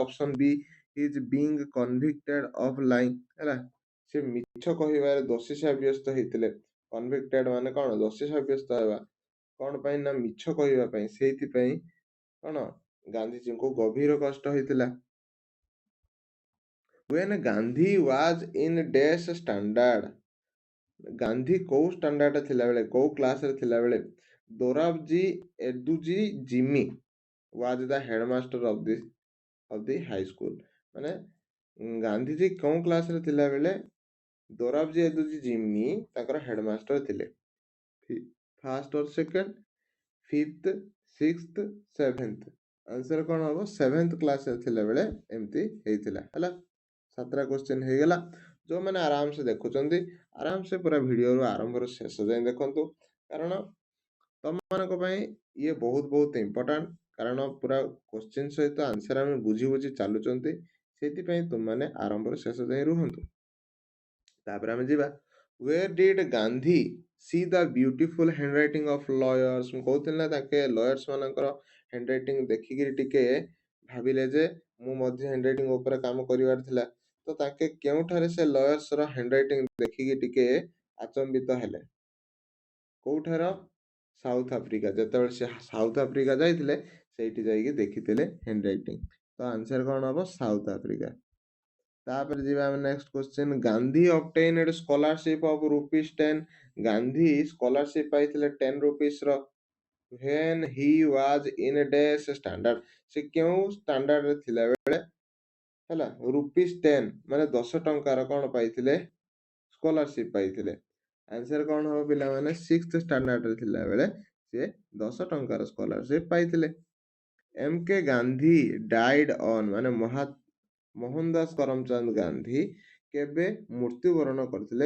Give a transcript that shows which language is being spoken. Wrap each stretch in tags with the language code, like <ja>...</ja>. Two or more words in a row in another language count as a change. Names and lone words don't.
<en>option B, is being convicted of lying ହେଲା।</en> <or>ସେ ମିଛ କହିବାରେ ଦୋଷୀ ସାବ୍ୟସ୍ତ ହେଇଥିଲେ। କନଭିକ୍ଟେଡ ମାନେ କଣ? ଦୋଷୀ ସାବ୍ୟସ୍ତ ହେବା। କଣ ପାଇଁ? ନା ମିଛ କହିବା ପାଇଁ। ସେଇଥିପାଇଁ କଣ ଗାନ୍ଧିଜୀଙ୍କୁ ଗଭୀର କଷ୍ଟ ହେଇଥିଲା।</or> <en>when ଗାନ୍ଧୀ was in dash standard,</en> <or>ଗାନ୍ଧୀ କୋଉ ଷ୍ଟାଣ୍ଡାର୍ଡ ଥିଲାବେଳେ, କୋଉ କ୍ଲାସରେ ଥିଲାବେଳେ?</or> <en>ଦୋରାବଜୀ ଏଦୁଜି ଜିମି was the headmaster of the high school,</en> <or>ମାନେ ଗାନ୍ଧୀଜୀ କୋଉ କ୍ଲାସରେ ଥିଲାବେଳେ ଦୋରାବଜୀ ଏଦୁଜି ଜିମି ତାଙ୍କର ହେଡମାଷ୍ଟର ଥିଲେ?</or> <en>first or second, fifth, sixth, seventh?</en> <or>ଆନ୍ସର କଣ ହବ? ସେଭେନ୍ଥ କ୍ଲାସରେ ଥିଲାବେଳେ ଏମିତି ହେଇଥିଲା ହେଲା। 7ଟା କ୍ୱେଶ୍ଚନ ହେଇଗଲା। ଯୋଉମାନେ ଆରାମସେ ଦେଖୁଛନ୍ତି ଆରାମସେ ପୁରା ଭିଡିଓରୁ ଆରମ୍ଭରୁ ଶେଷ ଯାଏଁ ଦେଖନ୍ତୁ, କାରଣ ତମମାନଙ୍କ ପାଇଁ ଇଏ ବହୁତ ଇମ୍ପୋର୍ଟାଣ୍ଟ। କାରଣ ପୁରା କ୍ୱେଶ୍ଚନ ସହିତ ଆନ୍ସର ଆମେ ବୁଝି ବୁଝି ଚାଲୁଛନ୍ତି, ସେଥିପାଇଁ ତୁମମାନେ ଆରମ୍ଭରୁ ଶେଷ ଯାଏଁ ରୁହନ୍ତୁ। ତାପରେ ଆମେ ଯିବା,</or> <en>where did ଗାନ୍ଧୀ see the beautiful handwriting of lawyers?</en> <or>ମୁଁ କହୁଥିଲି ନା ତାଙ୍କେ ଲୟର୍ସ ମାନଙ୍କର ହ୍ୟାଣ୍ଡରାଇଟିଂ ଦେଖିକିରି ଟିକେ ଭାବିଲେ ଯେ ମୁଁ ମଧ୍ୟ ହ୍ୟାଣ୍ଡରାଇଟିଂ ଉପରେ କାମ କରିବାର ଥିଲା। ତ ତାଙ୍କେ କେଉଁଠାରେ ସେ ଲୟର୍ସ ର ହ୍ୟାଣ୍ଡରାଇଟିଂ ଦେଖିକି ଟିକେ ଆଚମ୍ବିତ ହେଲେ? କୋଉଠାର? ସାଉଥ ଆଫ୍ରିକା। ଯେତେବେଳେ ସେ ସାଉଥ ଆଫ୍ରିକା ଯାଇଥିଲେ ସେଇଠି ଯାଇକି ଦେଖିଥିଲେ ହ୍ୟାଣ୍ଡରାଇଟିଂ। ତ ଆନ୍ସର କଣ ହବ? ସାଉଥ ଆଫ୍ରିକା। ତାପରେ ଯିବା ଆମେ</or> <en>next question,</en> <or>ଗାନ୍ଧୀ</or> <en>obtained scholarship of ₹10, ଗାନ୍ଧୀ</en> <or>ସ୍କଲାରସିପ ପାଇଥିଲେ</or> <en>10 rupees ର when he was in a dash standard,</en> <or>ସେ କେଉଁ ଷ୍ଟାଣ୍ଡାର୍ଡ ରେ ଥିଲା ବେଳେ ହେଲା ₹10 ମାନେ 10 ଟଙ୍କାର କଣ ପାଇଥିଲେ? ସ୍କଲାରସିପ ପାଇଥିଲେ। ଆନ୍ସର କଣ ହବ ପିଲାମାନେ? 6th ଷ୍ଟାଣ୍ଡାର୍ଡ ରେ ଥିଲା ବେଳେ ସେ 10 ଟଙ୍କାର ସ୍କଲାରସିପ ପାଇଥିଲେ।</or> <en>M K Gandhi died on,</en> <or>ମାନେ ମୋହନ ଦାସ କରମଚନ୍ଦ ଗାନ୍ଧୀ କେବେ ମୃତ୍ୟୁବରଣ କରିଥିଲେ?</or>